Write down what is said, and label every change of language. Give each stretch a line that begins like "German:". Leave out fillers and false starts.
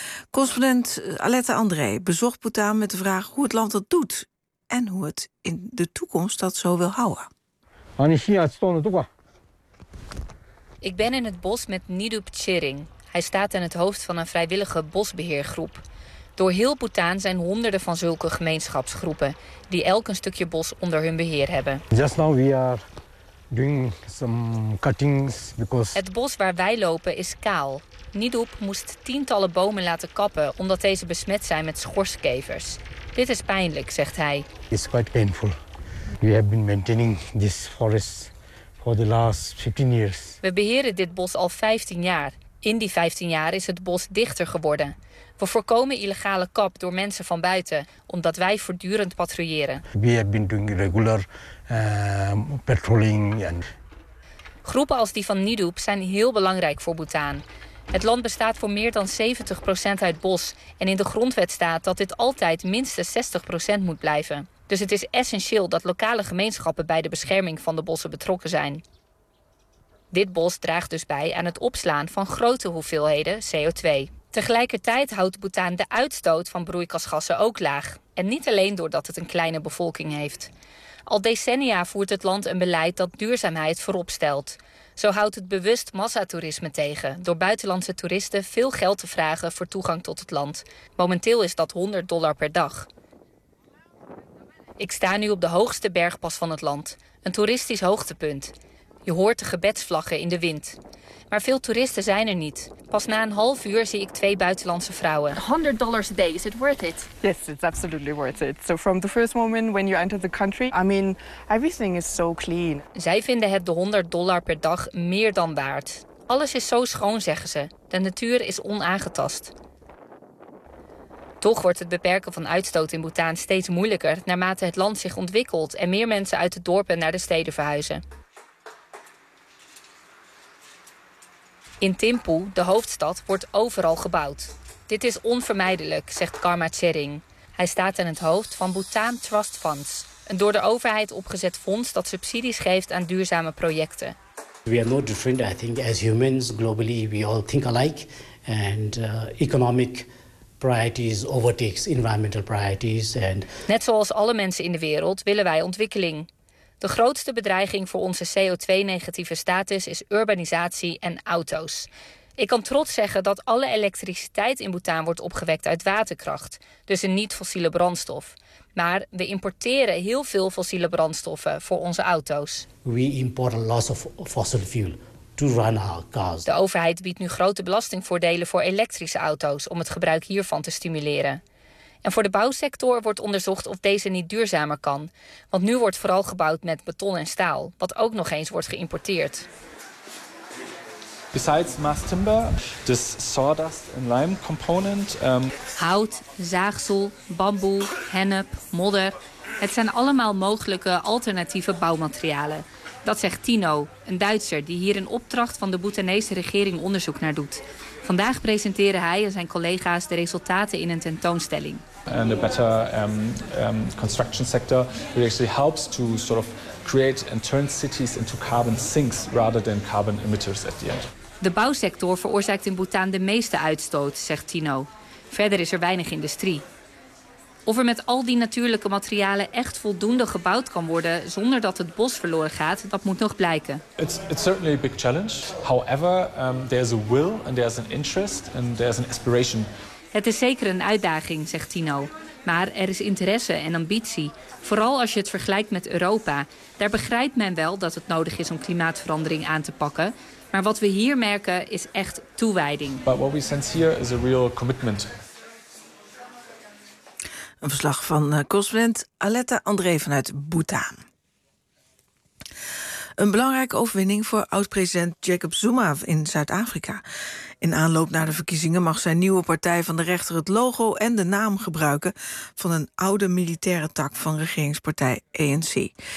Dutch: Correspondent Alette André bezocht Bhutan met de vraag hoe het land dat doet en hoe het in de toekomst dat zo wil houden. Ik ben in het bos met Nidup Chiring. Hij staat aan het hoofd van een vrijwillige bosbeheergroep. Door heel Bhutan zijn honderden van zulke gemeenschapsgroepen die elk een stukje bos onder hun beheer hebben.
English: Just now we are doing some cuttings because
Dutch: het bos waar wij lopen is kaal. Nidup moest tientallen bomen laten kappen omdat deze besmet zijn met schorskevers. Dit is pijnlijk, zegt hij.
English: It's quite painful. We have been maintaining this forest. for the last 15 years.
Dutch: We beheren dit bos al 15 jaar. In die 15 jaar is het bos dichter geworden. We voorkomen illegale kap door mensen van buiten, omdat wij voortdurend patrouilleren.
English: We have been doing regular patrolling. And...
Dutch: Groepen als die van Nidoop zijn heel belangrijk voor Bhutan. Het land bestaat voor meer dan 70% uit bos. En in de grondwet staat dat dit altijd minstens 60% moet blijven. Dus het is essentieel dat lokale gemeenschappen bij de bescherming van de bossen betrokken zijn. Dit bos draagt dus bij aan het opslaan van grote hoeveelheden CO2. Tegelijkertijd houdt Bhutan de uitstoot van broeikasgassen ook laag. En niet alleen doordat het een kleine bevolking heeft. Al decennia voert het land een beleid dat duurzaamheid voorop stelt. Zo houdt het bewust massatoerisme tegen door buitenlandse toeristen veel geld te vragen voor toegang tot het land. Momenteel is dat $100 per dag. Ik sta nu op de hoogste bergpas van het land, een toeristisch hoogtepunt. Je hoort de gebedsvlaggen in de wind. Maar veel toeristen zijn er niet. Pas na een half uur zie ik twee buitenlandse vrouwen.
English: $100 a day, is it worth it? Yes, it's absolutely worth it. So from the first moment when you enter the country, I mean, everything is so clean.
Dutch: Zij vinden het de $100 per dag meer dan waard. Alles is zo schoon, zeggen ze. De natuur is onaangetast. Toch wordt het beperken van uitstoot in Bhutan steeds moeilijker naarmate het land zich ontwikkelt en meer mensen uit de dorpen naar de steden verhuizen. In Thimphu, de hoofdstad, wordt overal gebouwd. Dit is onvermijdelijk, zegt Karma Tsering. Hij staat aan het hoofd van Bhutan Trust Funds, een door de overheid opgezet fonds dat subsidies geeft aan duurzame projecten.
English: We are no different, I think, as humans globally, we all think alike. And economic priorities overtakes environmental priorities. And...
Dutch: Net zoals alle mensen in de wereld willen wij ontwikkeling. De grootste bedreiging voor onze CO2-negatieve status is urbanisatie en auto's. Ik kan trots zeggen dat alle elektriciteit in Bhutan wordt opgewekt uit waterkracht, dus een niet-fossiele brandstof. Maar we importeren heel veel fossiele brandstoffen voor onze auto's. We importeren veel fossiele brandstoffen.
English: To run our cars.
Dutch: De overheid biedt nu grote belastingvoordelen voor elektrische auto's om het gebruik hiervan te stimuleren. En voor de bouwsector wordt onderzocht of deze niet duurzamer kan. Want nu wordt vooral gebouwd met beton en staal, wat ook nog eens wordt geïmporteerd.
English: Besides mass timber, this sawdust and lime component.
Dutch: Hout, zaagsel, bamboe, hennep, modder. Het zijn allemaal mogelijke alternatieve bouwmaterialen. Dat zegt Tino, een Duitser die hier in opdracht van de Bhutanese regering onderzoek naar doet. Vandaag presenteren hij en zijn collega's de resultaten in een tentoonstelling.
English: And a better construction sector actually helps to sort of create and turn cities into carbon sinks rather than carbon emitters at the end.
Dutch: De bouwsector veroorzaakt in Bhutan de meeste uitstoot, zegt Tino. Verder is er weinig industrie. Of er met al die natuurlijke materialen echt voldoende gebouwd kan worden zonder dat het bos verloren gaat, dat moet nog blijken.
English: It's certainly a big challenge. However, there's a will and there's an interest and there's an aspiration.
Dutch: Het is zeker een uitdaging, zegt Tino. Maar er is interesse en ambitie. Vooral als je het vergelijkt met Europa. Daar begrijpt men wel dat het nodig is om klimaatverandering aan te pakken. Maar wat we hier merken is echt toewijding.
English: But what we sense here is a real commitment.
Dutch: Een verslag van correspondent Aletta André vanuit Bhutan. Een belangrijke overwinning voor oud-president Jacob Zuma in Zuid-Afrika. In aanloop naar de verkiezingen mag zijn nieuwe partij van de rechter het logo en de naam gebruiken van een oude militaire tak van regeringspartij ANC.